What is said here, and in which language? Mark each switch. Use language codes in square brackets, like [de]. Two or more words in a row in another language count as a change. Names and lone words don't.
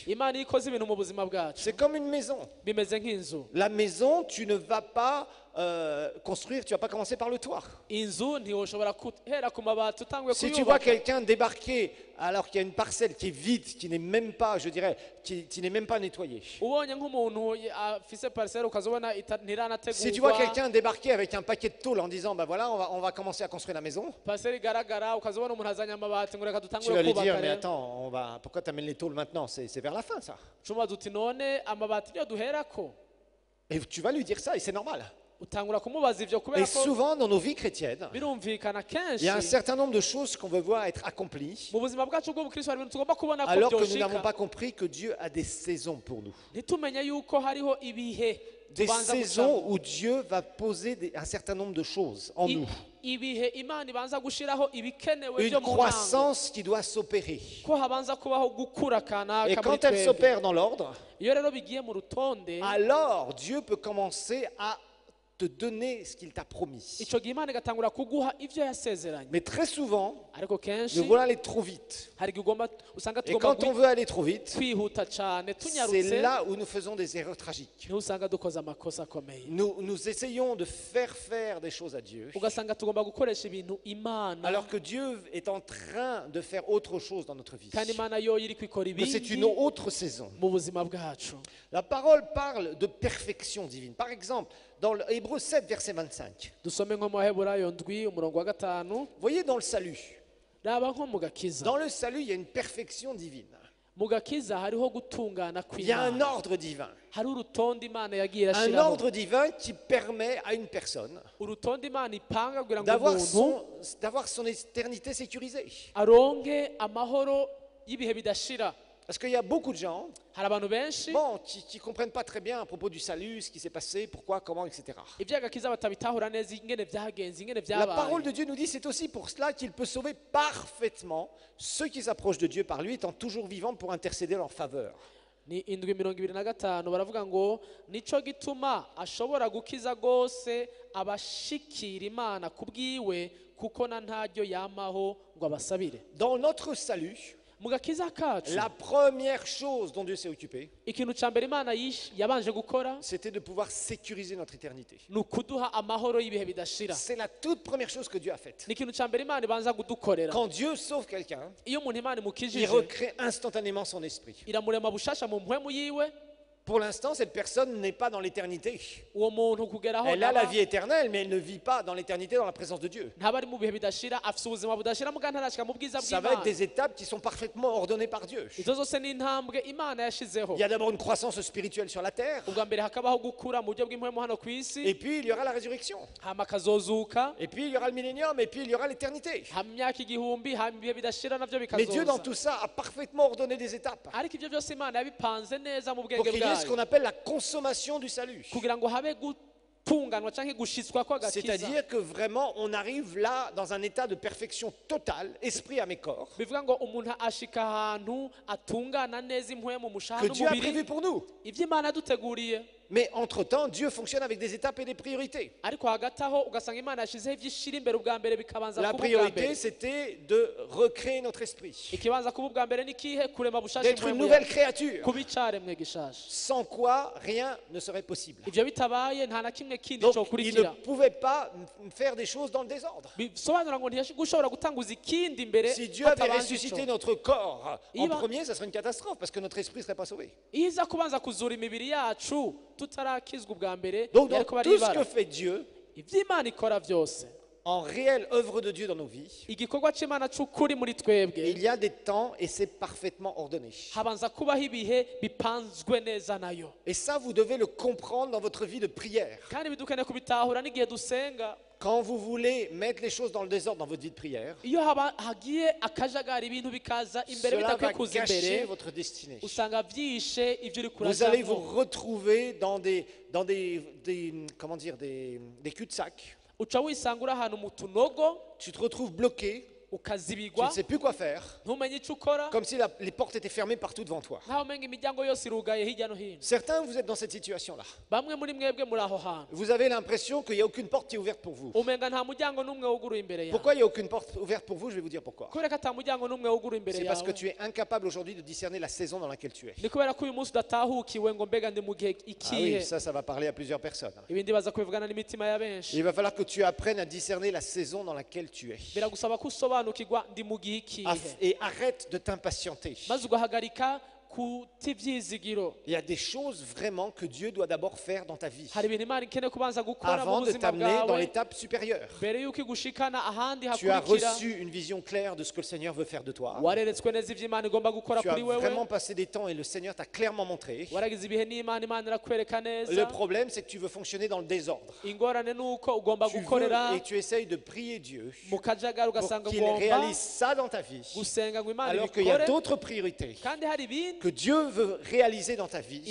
[rn] Imana iyo ikoze ibintu mu buzima bwacu [fr] c'est comme une maison. [rn] bimeze nk'inzu. [fr] La maison, tu ne vas pas construire, tu vas pas commencer par le toit. [rn] Inzu ntiwoshobora guhera ku mabati utanguye [fr] Si tu vois [rn] kuyubaka. [fr] quelqu'un débarquer alors qu'il y a une parcelle qui est vide, qui n'est même pas, je dirais, qui n'est même pas nettoyée. [rn] Ubonye nk'umuntu afise parcelle ukazobona [fr] Si tu vois [rn] ntiranategurwa, [fr] quelqu'un débarquer avec un paquet de tôles en disant, ben voilà, on va commencer à construire la maison, [rn] parcelle igaragara, ukazobona umuntu azanye amabati ngo reka [fr] tu [rn] dutangure [fr] vas lui dire, [rn] kubaka [fr] mais [rn] rero. [fr] attends, pourquoi tu amènes les tôles maintenant? C'est vers la fin, ça. [rn] Cumubaza uti none amabati niyo duherako? [fr] Et tu vas lui dire ça, et c'est normal. [rn] Utangura kumubaza ivyo kubera [fr] Et [rn] ko [fr] souvent, dans nos vies chrétiennes, [rn] birumvikana [fr] il [rn] kenshi [fr] y a un certain nombre de choses qu'on veut voir être accomplies, [rn] mu buzima bwacu bw'ubukristo hari ibintu tugomba kubona ko [fr] alors que nous n'avons [rn] byoshika, [fr] pas compris que Dieu a des saisons pour nous. [rn] ntitumenye yuko hariho ibihe [fr] des [rn] tubanza [fr] saisons [rn] gucamo [fr] où Dieu va poser un certain nombre de choses en nous. [rn] ibihe imana ibanza gushiraho ibikenewe [fr] Une [rn] byo mu ntango [fr] croissance qui doit s'opérer. [rn] ko habanza kubaho gukura [fr] Et [rn] kanaka muri [fr] quand elle [rn] twebwe [fr] s'opère dans l'ordre, [rn] iyo rero bigiye mu rutonde [fr] alors Dieu peut commencer à te donner ce qu'il t'a promis. [rn] ico gihe imana igatangura kuguha ivyo yasezeranye [fr] Mais très souvent, [rn] ariko kenshi [fr] nous voulons aller trop vite. [rn] hari igihe usanga [fr] Et [rn] tugomba [fr] quand on veut aller trop vite, [rn] kwihuta cane [fr] c'est [rn] tunyarutse [fr] là où nous faisons des erreurs tragiques. [rn] niho usanga dukoze amakosa akomeye [fr] Nous essayons de faire des choses à Dieu, [rn] ugasanga tugomba gukoresha ibintu imana [fr] alors que Dieu est en train de faire autre chose dans notre vie. [rn] kandi imana yo iri kwikora [fr] Que c'est [rn] ibindi [fr] une autre saison. [rn] mu buzima bwacu [fr] La parole parle de perfection divine. Par exemple, dans le Hébreux 7, verset 25. [rn] dusome nko mu baheburayo ndwi umurongo wa gatanu [fr] Voyez dans le salut. [rn] raba nko mu gakiza [fr] Dans le salut, il y a une perfection divine. [rn] mu gakiza hariho gutungana [fr] Il y a un [rn] kw'imana [fr] ordre divin. [rn] hari urutonde imana yagiye [fr] Un [rn] irashiraho [fr] ordre divin qui permet à une personne [rn] urutonde imana ipanga kugira ngo [fr] d'avoir [rn] umuntu [fr] son éternité sécurisée. [rn] aronke amahoro y'ibihe bidashira [fr] Parce qu'il y a beaucoup de gens [rn] hari abantu benshi [fr] qui ne comprennent pas très bien à propos du salut, ce qui s'est passé, pourquoi, comment, etc. [rn] iby'agakiza batabitahura neza ingene byagenze ingene [fr] La parole [rn] byabaye [fr] de Dieu nous dit c'est aussi pour cela qu'il peut sauver parfaitement ceux qui s'approchent de Dieu par lui, étant toujours vivants pour intercéder en leur faveur. [rn] ni indwi mirongo ibiri na gatanu baravuga ngo nico gituma ashobora gukiza rwose abashikira imana ku bwiwe kuko na ntaryo yamaho ngo abasabire [fr] Dans notre salut, [rn] mu gakiza kacu [fr] la première chose dont Dieu s'est occupé, [rn] ikintu cya mbere imana yabanje gukora [fr] c'était de pouvoir sécuriser notre éternité. [rn] ni ukuduha amahoro y'ibihe bidashira [fr] C'est la toute première chose que Dieu a faite. [rn] ni ikintu cya mbere imana ibanza kudukorera [fr] Quand Dieu sauve quelqu'un, [rn] iyo umuntu imana [fr] il [rn] imukijije [fr] recrée instantanément son esprit. [rn] iramurema bushasha mu mpwemu yiwe [fr] Pour l'instant, cette personne n'est pas dans l'éternité. [rn] uwo muntu kugeraho [fr] Elle a la vie éternelle, mais elle ne vit pas dans l'éternité, dans la présence de Dieu. [rn] ntaba ari mu bihe bidashira afite ubuzima budashira muga ntarashika mu bwiza [fr] Ça va être [rn] bw'imana [fr] des étapes qui sont parfaitement ordonnées par Dieu. [rn] izo zose ni intambwe imana yashizeho [fr] Il y a d'abord une croissance spirituelle sur la terre, [rn] ubwa mbere hakabaho gukura mu buryo bw'impwemu hano ku isi [fr] et puis il y aura la résurrection, [rn] hama akazozuka [fr] et puis il y aura le millénium, et puis il y aura l'éternité. [rn] hama imyaka igihumbi hama ibihe bidashira navyo [fr] Mais Dieu, dans [rn] bikazoza [fr] tout ça, a parfaitement ordonné des étapes [rn] ariko ibyo byose imana yabipanze neza mu [fr] pour [rn] bwenge [fr] qu'il y ait ce qu'on [rn] bwayo [fr] appelle la consommation du salut. [rn] kugira ngo habe gutunganwa canke gushitswa kw'agakiza [fr] C'est-à-dire que vraiment, on arrive là dans un état de perfection totale, esprit, âme et corps, [rn] bivuga ngo umuntu ashika ahantu atungana neza impwemu mushaha [fr] que Dieu a prévu [rn] n'umubiri [fr] pour nous. [rn] ivyo imana yaduteguriye [fr] Mais entre-temps, Dieu fonctionne avec des étapes et des priorités. [rn] ariko hagati aho ugasanga imana yashizeho ivyo ishira imbere ubwa mbere bikabanza [fr] La [rn] kuba ubwa [fr] priorité, [rn] mbere [fr] c'était de recréer notre esprit, [rn] ikibanza kuba ubwa mbere ni kihe kurema bushasha [fr] d'être une [rn] impwemu [fr] nouvelle [rn] yawe [fr] créature, [rn] kuba icaremwe gishasha [fr] sans quoi rien ne serait possible. [rn] ivyo bitabaye nta na kimwe kindi [fr] Donc, il ne [rn] cokurikira [fr] pouvait pas faire des choses dans le désordre. [rn] bisobanura ngo ntiyashobora gutanguza ikindi imbere [fr] Si Dieu avait [rn] hatabanje [fr] ressuscité [rn] ico. [fr] notre corps en Il va- premier, ça serait une catastrophe parce que notre esprit ne serait pas sauvé. [rn] iyo iza kubanza kuzura imibiri yacu tutarakizwa ubwa mbere [fr] Donc, dans [rn] yari kuba ari [fr] tout ce [rn] ibara [fr] que fait Dieu, [rn] ivyo imana ikora vyose [fr] en réelle œuvre de Dieu dans nos vies, [rn] igikorwa c'imana c'ukuri muri twebwe [fr] il y a des temps et c'est parfaitement ordonné. [rn] habanza kubaho ibihe bipanzwe neza nayo [fr] Et ça, vous devez le comprendre dans votre vie de prière. [rn] kandi bidukeneye kubitahura n'igihe dusenga [fr] Quand vous voulez mettre les choses dans le désordre dans votre vie de prière, [rn] iyo hagiye akajagari ibintu bikaza imbere [fr] cela [rn] bidakwiye [fr] va [rn] kuza [fr] gâcher [rn] imbere [fr] votre destinée. [rn] usanga vyishe ivyo uri [fr] Vous allez vous [rn] kurajamwo [fr] retrouver dans comment dire, des cul-de-sac. [rn] uca wisanga uri ahantu mu tunogo [fr] Tu te retrouves bloqué, tu [rn] ukazibigwa [fr] ne sais plus quoi faire, [rn] ntumenye ico ukora [fr] comme si les portes étaient fermées partout devant toi. [rn] nkaho umenga imiryango yose irugaye hirya no hino [fr] Certains, vous êtes dans cette situation-là. [rn] bamwe muri mwebwe muri aho hantu [fr] Vous avez l'impression qu'il n'y a aucune porte qui est ouverte pour vous. [rn] umenga nta muryango n'umwe wuguruye imbere yawe [fr] Pourquoi il n'y a aucune porte ouverte pour vous? Je vais vous dire pourquoi. [rn] kubera ko ata muryango n'umwe wuguruye imbere [fr] C'est parce que [rn] yawe [fr] tu es incapable aujourd'hui de discerner la saison dans laquelle tu es. [rn] ni kubera ko uyu munsi udatahukiwe ngo mbega ndi mu gihe [fr] Ah [rn] ikihe [fr] oui, ça va parler à plusieurs personnes. [rn] ibindi baza kubivugana n'imitima ya benshi [fr] Il va falloir que tu apprennes à discerner la saison dans laquelle tu es. [rn] biragusaba ko usobanukirwa ndi mu gihe ikihe [fr] Et arrête de t'impatienter. [rn] maze ugahagarika kuti ivyizigiro [fr] Il y a des choses vraiment que Dieu doit d'abord faire dans ta vie [rn] hari ibintu imana ikeneye kubanza gukora mu [fr] avant de [rn] buzima [fr] t'amener dans [rn] bwawe [fr] l'étape supérieure. [rn] mbere y'uko igushikana ahandi [fr] Tu as [rn] hakurikira [fr] reçu une vision claire de ce que le Seigneur veut faire de toi. [rn] wareretswe neza ivyo imana igomba gukora [fr] Tu as [rn] kuri wewe [fr] vraiment passé des temps et le Seigneur t'a clairement montré. [rn] waragize ibihe n'imana imana irakwereka [fr] Le [rn] neza [fr] problème, c'est que tu veux fonctionner dans le désordre. [rn] ingorane ni uko ugomba [fr] Tu [rn] gukorera [fr] veux et tu essayes de prier Dieu [rn] mu kajagari [fr] pour [rn] ugasanga [fr] qu'il [rn] ugomba [fr] réalise ça dans ta vie, [rn] gusenga ngo imana [fr] alors qu'il y a [rn] ibikore [fr] d'autres priorités [rn] kandi hari ibindi [fr] que que Dieu veut réaliser dans ta vie.